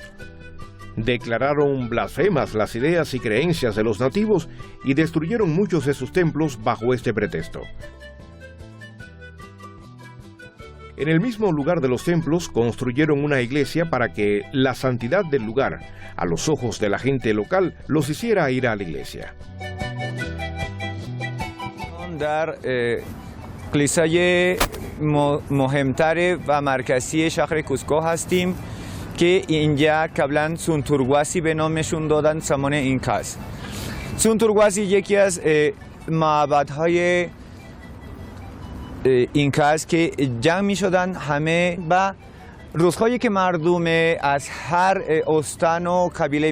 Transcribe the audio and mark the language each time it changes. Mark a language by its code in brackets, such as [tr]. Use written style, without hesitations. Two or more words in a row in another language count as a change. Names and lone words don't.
[es] Declararon blasfemas las ideas y creencias de los nativos y destruyeron muchos de sus templos bajo este pretexto. En el mismo lugar de los templos construyeron una iglesia para que la santidad del lugar, a los ojos de la gente local, los hiciera ir a la iglesia. [fa] کلیسای مهمتر و مرکزی شهر کوسکو هستیم که اینجا قبلا سونتورگواسی به نامشون دادن زمان اینکاست. سونتورگواسی یکی از معبدهای اینکاست که جمع می شدن همه و روزهایی که مردم از هر استان و قبیله